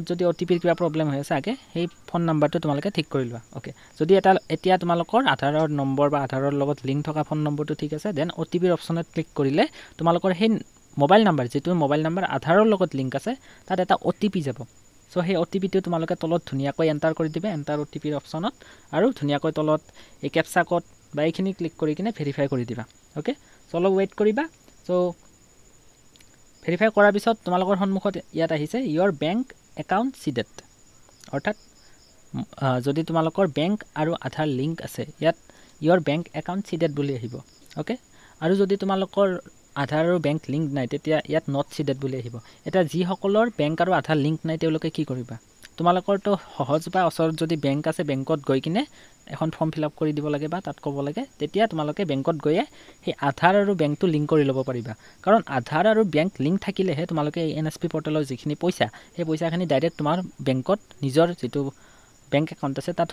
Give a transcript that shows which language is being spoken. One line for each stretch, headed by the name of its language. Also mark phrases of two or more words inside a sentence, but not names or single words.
Assamese: যদি OTP কিবা প্ৰবলেম হৈ আছে আগে সেই
English: phone number
Assamese: তোমালোকে ঠিক কৰি লোৱা ওকে যদি এতিয়া তোমালোকৰ আধাৰৰ নম্বৰ বা আধাৰৰ লগত লিংক থকা ফোন নম্বৰটো ঠিক আছে
English: then OTP option click
Assamese: কৰিলে তোমালোকৰ সেই
English: mobile number
Assamese: যেটো
English: mobile number
Assamese: আধাৰৰ লগত লিংক আছে তাত এটা OTP যাব সো সেই OTP টো তোমালোকে তলত ধুনিয়াকৈ এন্টাৰ কৰি দিবা
English: enter OTP option
Assamese: আৰু ধুনিয়াকৈ তলত এই
English: captcha code
Assamese: বা এইখিনি ক্লিক কৰি কিনে ভেৰিফাই কৰি দিবা ওকে চলো ওয়েট কৰিবা সো ভেৰিফাই কৰাৰ পিছত তোমালোকৰ সন্মুখত ইয়াত আহিছে
English: your bank account seeded
Assamese: অৰ্থাৎ যদি তোমালোকৰ বেংক আৰু আধাৰ লিংক আছে ইয়াত
English: your bank account seeded
Assamese: বুলি আহিব ওকে আৰু যদি তোমালোকৰ আধাৰ আৰু বেংক লিংক নাই তেতিয়া ইয়াত
English: not seeded
Assamese: বুলি আহিব এটা যি সকলৰ বেংক আৰু আধাৰ লিংক নাই তেওঁলোকে কি কৰিবা তোমালোকৰটো সহজ বা ওচৰত যদি বেংক আছে বেংকত গৈ কিনে এখন
English: form fill up
Assamese: কৰি দিব লাগে বা তাত ক'ব লাগে তেতিয়া তোমালোকে বেংকত গৈয়ে সেই আধাৰ আৰু বেংকটো লিংক কৰি ল'ব পাৰিবা কাৰণ আধাৰ আৰু বেংক লিংক থাকিলেহে তোমালোকে
English: NSP portal
Assamese: যিখিনি পইচা সেই পইচাখিনি ডাইৰেক্ট তোমাৰ বেংকত নিজৰ যিটো
English: bank account
Assamese: আছে তাত